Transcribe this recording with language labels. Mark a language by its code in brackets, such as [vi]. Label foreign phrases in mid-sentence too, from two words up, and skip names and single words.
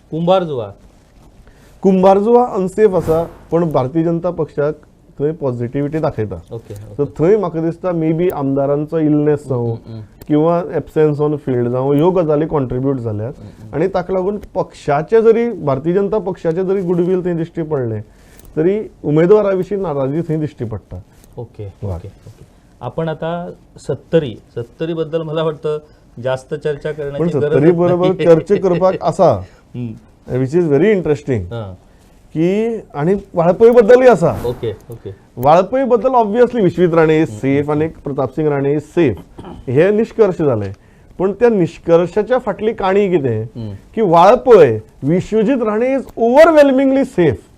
[kok] कुंभारजुवा अनसेफ आसा पण भारतीय जनता पक्षाक थंय पॉझिटिव्हिटी दाखयता. सो थंय म्हाका दिसता [en] may be [kok] आमदारांचो इलनेस जावं किंवा [en] absence on field [kok] जावं ह्यो गजाली कॉन्ट्रिब्यूट जाल्यात आणि ताका लागून पक्षाचे जरी भारतीय जनता पक्षाचे जरी गुडविल थंय दिश्टी पडले तरी उमेदवारा विशीं नाराजी थंय दिश्टी पडटा. [en] okay okay okay. [mr] आपण आता 70 बद्दल मला वाटतं जास्त चर्चा पण करण्याची [kok] 70 बरोबर चर्चा करपाक आसा [en] which is very interesting [kok] की आणि वाळपय बद्दलय आसा. [en] okay okay. [mr] वाळपय बद्दल [en] obviously Vishwajit Rane is safe [mr] आणि प्रताप सिंग राणे [en] is safe [mr] हे निष्कर्ष झाले. पण त्या निष्कर्षाच्या [kok] फाटली काणी कितें की वाळपय विश्वजीत राणे [en] is overwhelmingly safe.